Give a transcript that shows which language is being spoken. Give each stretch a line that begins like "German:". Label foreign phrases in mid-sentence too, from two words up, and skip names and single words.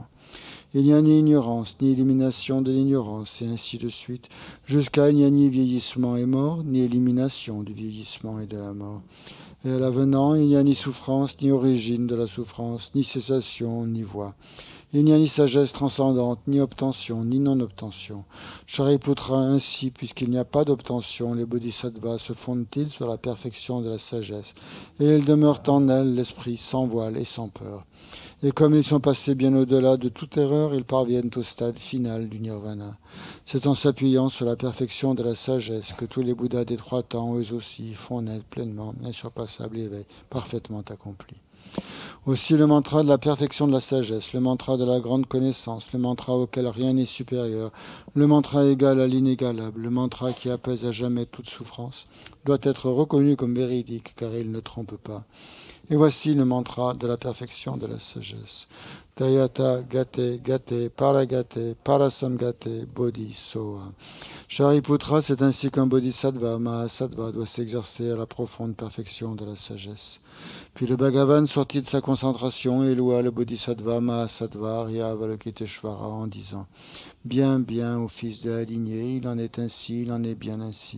French: Il n'y a ni ignorance, ni élimination de l'ignorance, et ainsi de suite, jusqu'à il n'y a ni vieillissement et mort, ni élimination du vieillissement et de la mort. Et à l'avenant, il n'y a ni souffrance, ni origine de la souffrance, ni cessation, ni voie. Il n'y a ni sagesse transcendante, ni obtention, ni non-obtention. Shariputra, ainsi, puisqu'il n'y a pas d'obtention, les bodhisattvas se fondent-ils sur la perfection de la sagesse, et ils demeurent en elles l'esprit sans voile et sans peur. Et comme ils sont passés bien au-delà de toute erreur, ils parviennent au stade final du nirvana. C'est en s'appuyant sur la perfection de la sagesse que tous les Bouddhas des 3 temps, eux aussi, font naître pleinement l'insurpassable éveil parfaitement accompli. Aussi le mantra de la perfection de la sagesse, le mantra de la grande connaissance, le mantra auquel rien n'est supérieur, le mantra égal à l'inégalable, le mantra qui apaise à jamais toute souffrance, doit être reconnu comme véridique car il ne trompe pas. Et voici le mantra de la perfection de la sagesse.
Sanskrit: Tayata gate gate paragate parasamgate bodhi soa.
French: Shariputra, c'est ainsi qu'un bodhisattva mahasattva doit s'exercer à la profonde perfection de la sagesse. Puis le Bhagavan sortit de sa concentration et loua le bodhisattva mahasattva Arya Avalokiteshvara en disant « Bien, bien, ô fils de la lignée, il en est ainsi, il en est bien ainsi.